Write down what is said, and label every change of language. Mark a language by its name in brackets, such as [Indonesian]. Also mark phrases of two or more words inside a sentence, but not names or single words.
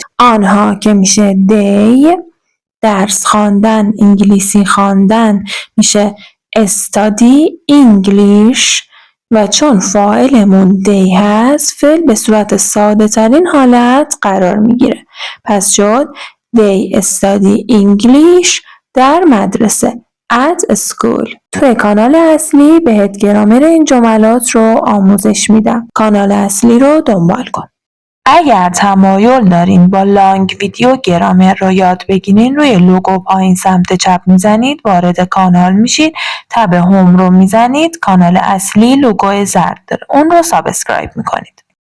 [Persian] آنها که میشه they، درس خواندن، انگلیسی خواندن میشه [English] study English [Persian] و چون فاعلمون they هست فعل به صورت ساده ترین حالت قرار میگیره. پس شد [English] they study English [Persian] در مدرسه [English] at school. [Persian] توی کانال اصلی بهت گرامر این جملات رو آموزش میدم. کانال اصلی رو دنبال کن. اگر تمایل دارین با [English] long video [Persian] گرامر رو یاد بگیرین، روی لوگو پایین سمت چپ میزنید، وارد کانال میشید، [English] tab home [Persian] رو میزنید، کانال اصلی لوگو زرد داره، اون رو سابسکرایب میکنید.